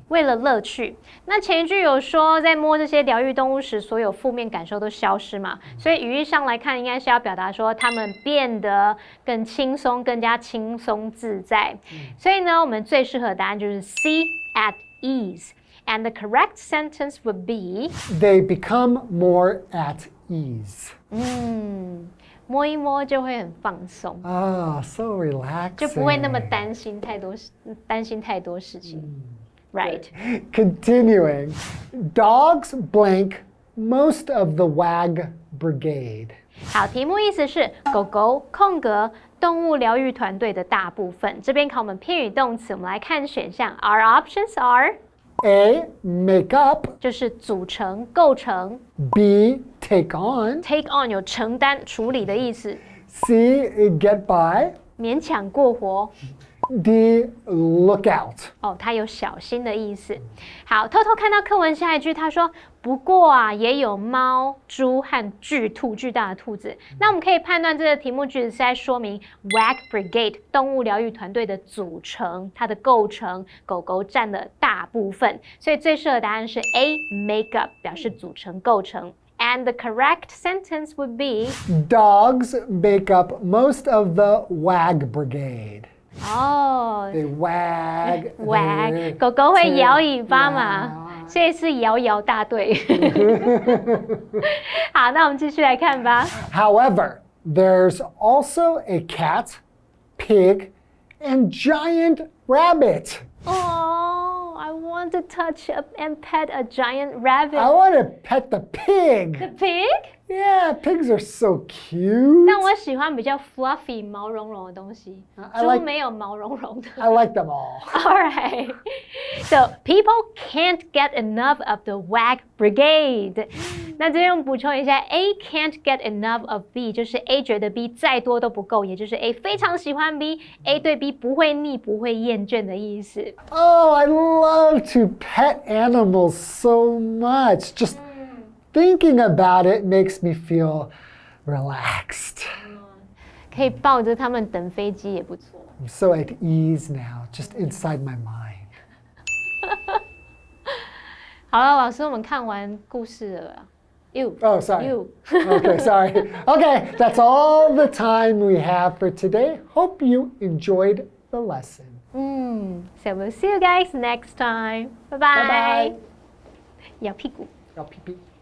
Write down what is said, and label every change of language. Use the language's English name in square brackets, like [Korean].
[Chinese] 为了乐趣。那前一句有说，在摸这些疗愈动物时，所有负面感受都消失嘛？所以语义上来看，应该是要表达说他们变得更轻松，更加轻松自在。所以呢，我们最适合的答案就是 [English] C, at ease. And the correct sentence would be They become more at ease. [Chinese] 摸一摸就会很放松。 [English] So relaxing. [Chinese] 就不会那么担心太多事情。 [English] Right. Continuing. Dogs blank most of the Wag Brigade. [Chinese] 好，题目意思是狗狗空格动物疗愈团队的大部分。这边考我们片语动词，我们来看选项。 [English] Our options are A, make up. [Chinese] 就是组成、构成。 [English] B, take on. Take on [Chinese] 有承担、处理的意思。 [English] C, get by. [Chinese] 勉强过活。 [English] D, look out. [Chinese] 它有小心的意思。好，偷偷看到课文下一句，他说不过啊，也有猫、猪和巨大的兔子。那我们可以判断这个题目句子是在说明 Wag Brigade 动物疗愈团队的组成，它的构成，狗狗占了大部分。所以最适合答案是 [English] A, make up [Chinese] 表示组成、构成。 [English] And the correct sentence would be Dogs make up most of the Wag Brigade. 哦 They wag. [Chinese] wag 狗狗会摇尾巴嘛，所以是摇摇大队。好，那我们继续来看吧。 [English] However, there's also a cat, pig, and giant rabbit. Oh, I want to touch and pet a giant rabbit. I want to pet the pig. The pig? Yeah, pigs are so cute. [Chinese] 但我喜欢比较 fluffy 毛茸茸的东西，猪没有毛茸茸的。 [English] I like them all. Alright, so people can't get enough of the Wag Brigade. [Chinese] 那这边我们补充一下 ， [English] A can't get enough of B， [Chinese] 就是 A 觉得 B 再多都不够，也就是 A 非常喜欢 B，A 对 B 不会腻、不会厌倦的意思。 [English] Oh, I love to pet animals so much. Just thinking about it makes me feel relaxed. [Chinese] 可以抱着它们等飞机也不错。 [English] I'm so at ease now, just inside my mind. [Chinese] 好了，老师，我们看完故事了。 [English] Oh, sorry. You. Okay, sorry. Okay, that's all the time we have for today. Hope you enjoyed the lesson. So we'll see you guys next time. Bye bye. Bye-bye. [Chinese] 咬屁股。要屁屁。